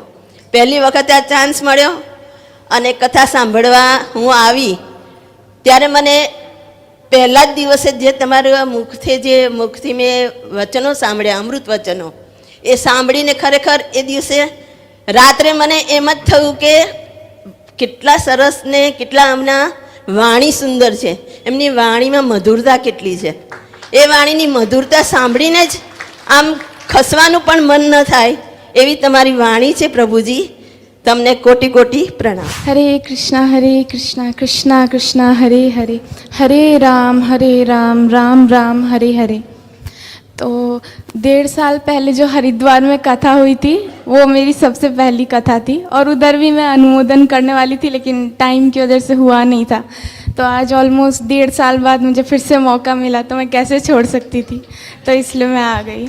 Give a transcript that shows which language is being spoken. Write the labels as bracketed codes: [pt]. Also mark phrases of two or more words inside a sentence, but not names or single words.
[gu] પહેલી વખતે આ ચાન્સ મળ્યો અને કથા સાંભળવા હું આવી, ત્યારે મને પહેલા જ દિવસે જે તમારા મુખથી મેં વચનો સાંભળ્યા, અમૃત વચનો, એ સાંભળીને ખરેખર એ દિવસે રાત્રે મને એમ જ થયું કે કેટલા સરસ ને કેટલા એમના વાણી સુંદર છે, એમની વાણીમાં મધુરતા કેટલી છે। એ વાણીની મધુરતા સાંભળીને જ આમ ખસવાનું પણ મન ન થાય એવી તમારી વાણી છે પ્રભુજી। તમને કોટી કોટી પ્રણામ। [sa] हरे कृष्णा कृष्णा कृष्णा हरे हरे, हरे राम राम राम हरे हरे। [hi] तो 1.5 साल पहले जो हरिद्वार में कथा हुई थी, वो मेरी सबसे पहली कथा थी, और उधर भी मैं अनुमोदन करने वाली थी, लेकिन टाइम की वजह से हुआ नहीं था। तो आज ऑलमोस्ट 1.5 साल बाद मुझे फिर से मौका मिला, तो मैं कैसे छोड़ सकती थी, तो इसलिए मैं आ गई।